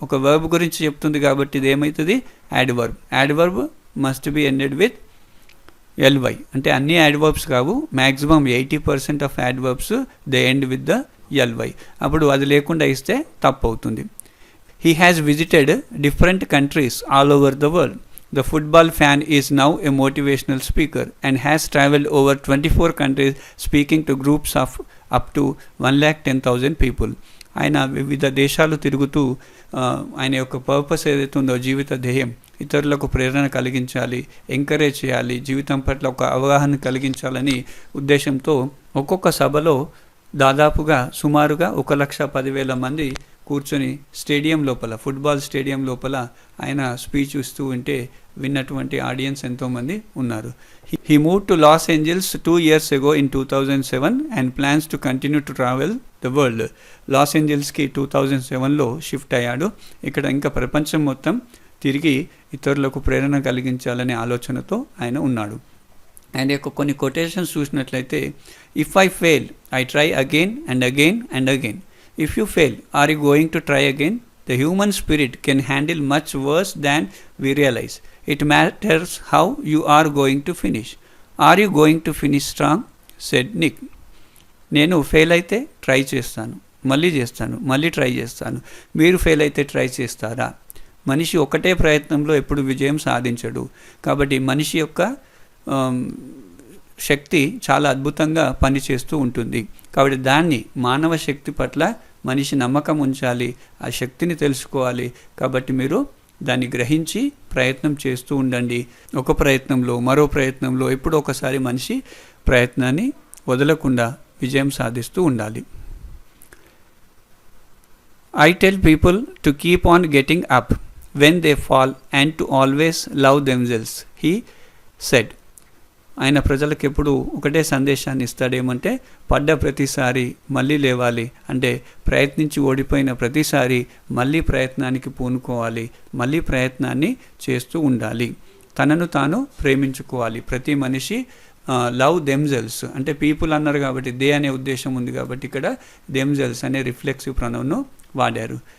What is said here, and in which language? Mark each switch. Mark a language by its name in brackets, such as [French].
[Telugu] ఒక వర్బ్ గురించి చెప్తుంది కాబట్టి ఇది ఏమవుతుంది? Adverb. [English] Adverb must be ended with L Y. [Telugu] అంటే అన్ని యాడ్వర్బ్స్ కావు, [English] Maximum 80% of adverbs they end with the L Y. [Telugu] అప్పుడు అది లేకుండా ఇస్తే తప్పు అవుతుంది. [English] He has visited different countries all over the world. The football fan is now a motivational speaker and has traveled over 24 countries speaking to groups of up to 110,000 people. [Telugu] ఆయన వివిధ దేశాలు తిరుగుతూ ఆయన యొక్క పర్పస్ ఏదైతే ఉందో, జీవిత ధ్యేయం, ఇతరులకు ప్రేరణ కలిగించాలి, ఎంకరేజ్ చేయాలి, జీవితం పట్ల ఒక అవగాహన కలిగించాలని ఉద్దేశంతో ఒక్కొక్క సభలో దాదాపుగా సుమారుగా 1,10,000 మంది కూర్చొని స్టేడియం లోపల, ఫుట్బాల్ స్టేడియం లోపల ఆయన స్పీచ్ ఇస్తూ ఉంటే విన్నటువంటి ఆడియన్స్ ఎంతోమంది ఉన్నారు. [English] He move to Los Angeles 2 years ago in 2007 and plans to continue to travel the world. [Telugu] Loss ఏంజల్స్కి 2007లో shift అయ్యాడు. ఇక్కడ ఇంకా ప్రపంచం మొత్తం తిరిగి ఇతరులకు ప్రేరణ కలిగించాలనే ఆలోచనతో ఆయన ఉన్నాడు. ఆయన యొక్క కొన్ని కొటేషన్స్ చూసినట్లయితే, [English] If I fail I try again and again and again. If you fail are you going to try again? The human spirit can handle much worse than we realize. It matters how you are going to finish. Are you going to finish strong? Said Nick. [Telugu] నేను fail అయితే try చేస్తాను, మళ్ళీ చేస్తాను, మళ్ళీ try చేస్తాను. మీరు fail అయితే try చేస్తారా? మనిషి ఒకటే ప్రయత్నంలో ఎప్పుడు విజయం సాధించడు. కాబట్టి మనిషి యొక్క శక్తి చాలా అద్భుతంగా పనిచేస్తూ ఉంటుంది. కాబట్టి దాన్ని, మానవ శక్తి పట్ల మనిషి నమ్మకం ఉంచాలి, ఆ శక్తిని తెలుసుకోవాలి. కాబట్టి మీరు దాన్ని గ్రహించి ప్రయత్నం చేస్తూ ఉండండి. ఒక ప్రయత్నంలో, మరో ప్రయత్నంలో, ఎప్పుడో ఒకసారి మనిషి ప్రయత్నాన్ని వదలకుండా విజయం సాధిస్తూ ఉండాలి. [English] I tell people to keep on getting up when they fall and to always love themselves, he said. [Telugu] ఆయన ప్రజలకు ఎప్పుడు ఒకటే సందేశాన్ని ఇస్తాడేమంటే, పడ్డ ప్రతిసారి మళ్ళీ లేవాలి, అంటే ప్రయత్నించి ఓడిపోయిన ప్రతిసారి మళ్ళీ ప్రయత్నానికి పూనుకోవాలి, మళ్ళీ ప్రయత్నాన్ని చేస్తూ ఉండాలి, తనను తాను ప్రేమించుకోవాలి. ప్రతి మనిషి లవ్ దెమ్సెల్స్ అంటే పీపుల్ అన్నారు కాబట్టి దే అనే ఉద్దేశం ఉంది కాబట్టి ఇక్కడ దెమ్సెల్స్ అనే రిఫ్లెక్సివ్ ప్రొనౌన్ను వాడారు.